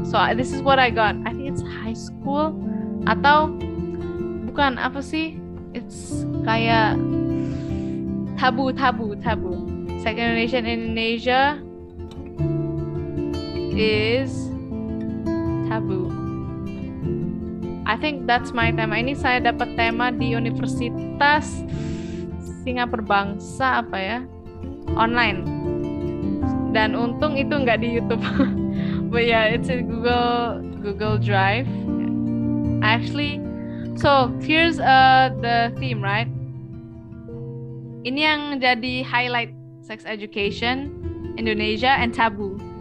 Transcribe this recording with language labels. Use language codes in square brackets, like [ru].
[en] So this is what I got. I think it's high school [id] atau bukan apa sih? [en] It's kayak tabu. Sex education in Indonesia is tabu. I think that's my tema. [id] Ini saya dapat tema di Universitas Singapura Bangsa apa ya? Online. Dan untung itu nggak di YouTube. [en] But yeah, it's in Google Drive. Actually, so here's the theme, right? [id] Ini yang jadi highlight, sex education, Indonesia, and taboo.